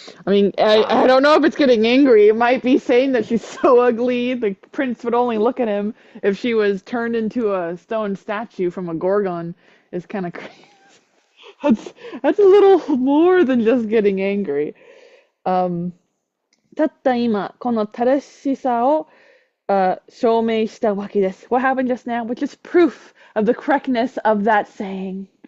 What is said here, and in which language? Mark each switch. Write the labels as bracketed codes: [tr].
[en] I mean, I Ah, don't know if it's getting angry. It might be saying that she's so ugly, the prince would only look at him if she was turned into a stone statue from a Gorgon. Is kind of crazy. That's that's a little more than just getting angry. [ja] Um, たった今、この正しさを証明したわけです。 [en] What happened just now? Which is proof of the correctness of that saying.